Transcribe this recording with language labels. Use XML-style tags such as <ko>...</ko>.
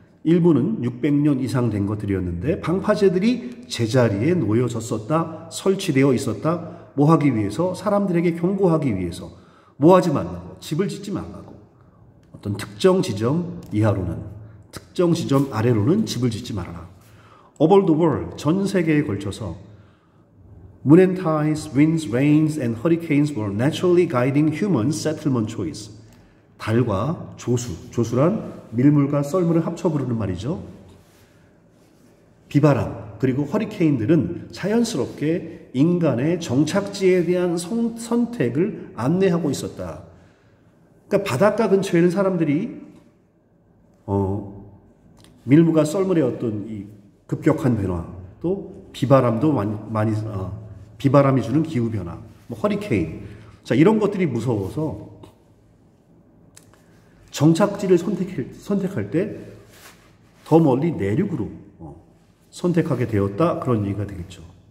<ko>일부는 600년 이상 된 것들이었는데 방파제들이 제자리에 놓여졌었다, 설치되어 있었다. 뭐 하기 위해서? 사람들에게 경고하기 위해서. 뭐 하지 말라고? 집을 짓지 말라고. 어떤 특정 지점 이하로는, 특정 지점 아래로는 집을 짓지 말아라.</ko> <en>Over the world,</en> <ko>전 세계에 걸쳐서</ko> <en>Moon and tides, winds, rains, and hurricanes were naturally guiding human settlement choice.</en> <ko>달과 조수, 조수란 밀물과 썰물을 합쳐 부르는 말이죠. 비바람, 그리고 허리케인들은 자연스럽게 인간의 정착지에 대한 선택을 안내하고 있었다. 그러니까 바닷가 근처에는 사람들이 밀물과 썰물의 어떤 이 급격한 변화, 또 비바람도 많이 비바람이 주는 기후 변화, 뭐 허리케인, 자 이런 것들이 무서워서 정착지를 선택할 때 더 멀리 내륙으로 선택하게 되었다, 그런 얘기가 되겠죠.</ko>